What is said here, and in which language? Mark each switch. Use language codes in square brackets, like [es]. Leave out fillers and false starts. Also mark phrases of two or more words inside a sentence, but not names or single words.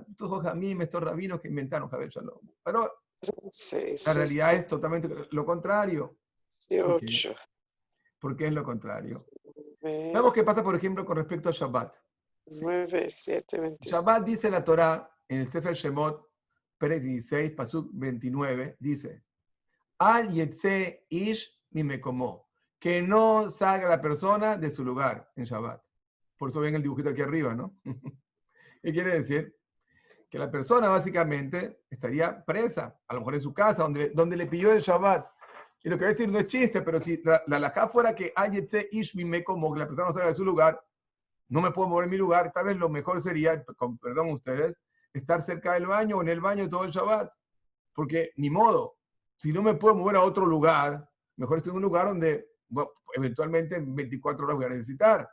[es] Estos jamim, estos rabinos que inventaron [he] חביר שלום. [es] Pero la realidad es totalmente lo contrario. ¿Por qué? ¿Por qué es lo contrario? Sabemos qué pasa, por ejemplo, con respecto a Shabbat. 9, 7, 26. Shabbat dice la Torah en el Sefer Shemot, Perek 16, Pasuk 29, dice, [he] אל יצא איש ממקומו, [es] que no salga la persona de su lugar en Shabbat. Por eso ven el dibujito aquí arriba, ¿no? ¿Qué quiere decir? Que la persona básicamente estaría presa, a lo mejor en su casa, donde le pilló el Shabbat. Y lo que voy a decir no es chiste, pero si la halajá fuera que [he] איצא איש ממקומו, [es] que la persona no salga de su lugar, no me puedo mover en mi lugar, tal vez lo mejor sería, con perdón ustedes, estar cerca del baño o en el baño todo el Shabbat. Porque ni modo, si no me puedo mover a otro lugar, mejor estoy en un lugar donde bueno, eventualmente en 24 horas voy a necesitar.